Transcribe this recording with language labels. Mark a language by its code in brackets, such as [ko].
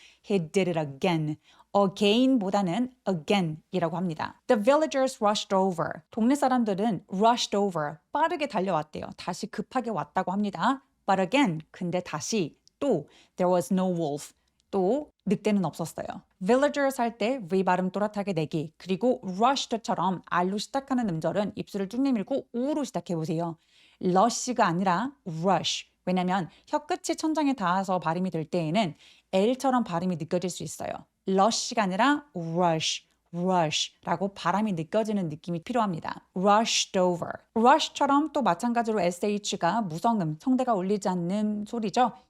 [en] He did it again보다는 again이라고 합니다. The villagers rushed over. [ko] 동네 사람들은 rushed over, 빠르게 달려왔대요. 다시 급하게 왔다고 합니다. [en] But again, [ko] 근데 다시 또 [en] there was no wolf. [ko] 또 늑대는 없었어요. villagers 할 때 V 발음 또렷하게 내기, 그리고 rushed처럼 R로 시작하는 음절은 입술을 쭉 내밀고 U로 시작해 보세요. rush가 아니라 rush. 왜냐면 혀끝이 천장에 닿아서 발음이 될 때에는 L처럼 발음이 느껴질 수 있어요. rush가 아니라 rush라고 발음이 느껴지는 느낌이 필요합니다. [en] rushed over. [ko] rush처럼 또 마찬가지로 sh가 무성음, 성대가 울리지 않는 소리죠.